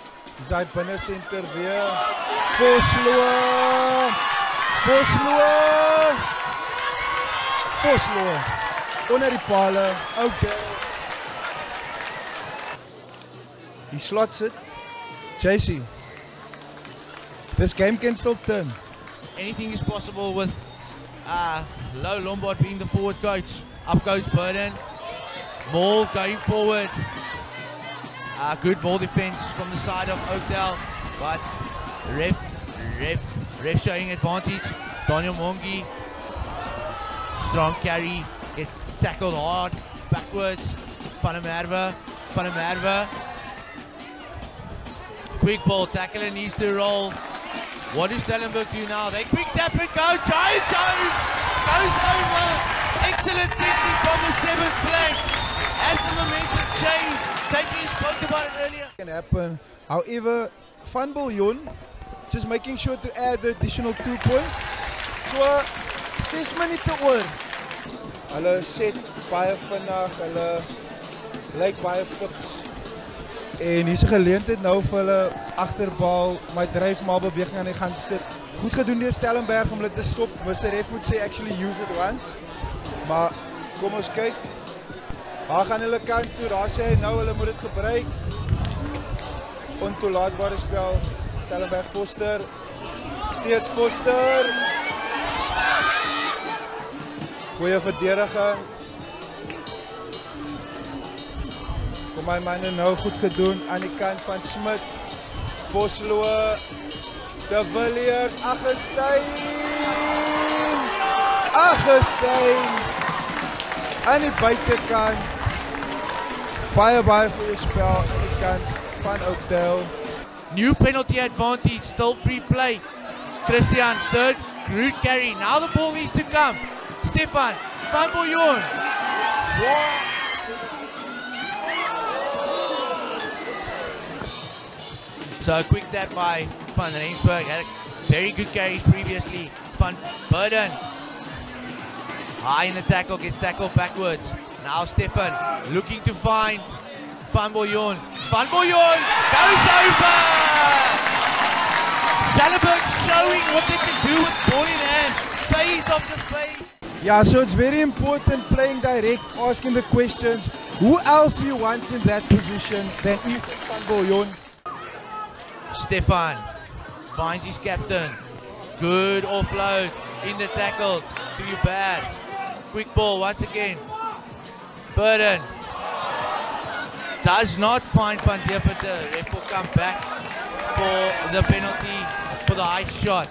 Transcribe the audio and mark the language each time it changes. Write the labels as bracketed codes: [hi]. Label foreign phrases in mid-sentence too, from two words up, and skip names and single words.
[af] Dis hy binne senter weer. Vosloo onder die pale. Okay. Die slot sit. JC. [en] This game can still turn. Anything is possible with Low Lombard being the forward coach. Up goes Burden. Maul going forward. Good ball defense from the side of Oakdale, but ref showing advantage. Daniel Mongi, strong carry, gets tackled hard, backwards. Van der Merwe. Quick ball, tackler needs to roll. What does Stellenberg do now? They quick tap and go. Giant Jones goes over. Excellent technique from the 7th flank. As the momentum changed, Tapey spoke about it earlier. Can happen. However, Van Biljon just making sure to add the additional 2 points. [af] So 6 minute oor. Hulle set baie vinnig, hulle lyk baie fiks. En hier's 'n geleentheid nou vir hulle agterbal, my dryf maar beweging aan die gang sit. Goed gedoen deur Stellenberg om hulle te stop. Mr. Ref moet sê [en] actually use it once. [af] Maar kom ons kyk. Waar gaan hulle kant toe? Daar sê hy nou hulle moet dit gebruik. Ontoelaatbare spel. Stellenberg Foster. Steeds Foster. Goeie verdediging. Kom my manne nou goed gedoen aan die kant van Smit. Vosloo. De Villiers. Agestein. Aan die buitekant. Baie goeie spel aan die kant van Oakdale. [en] New penalty advantage, still free play. Christian, third route carry. Now the ball needs to come. Stefan, Van Biljon. So a quick tap by Van Rensburg. Had very good carries previously. Van Burden. High in the tackle, gets tackled backwards. Now Stefan looking to find Van Biljon. Van Biljon goes over! Stellenberg showing what they can do with ball in hand. Phase after phase. Yeah, so it's very important playing direct, asking the questions. Who else do you want in that position than Ethan van Biljon? Stefan finds his captain. Good offload in the tackle. Too bad. Quick ball once again. Burden does not find Van Deventer. Ref will come back for the penalty for the high shot.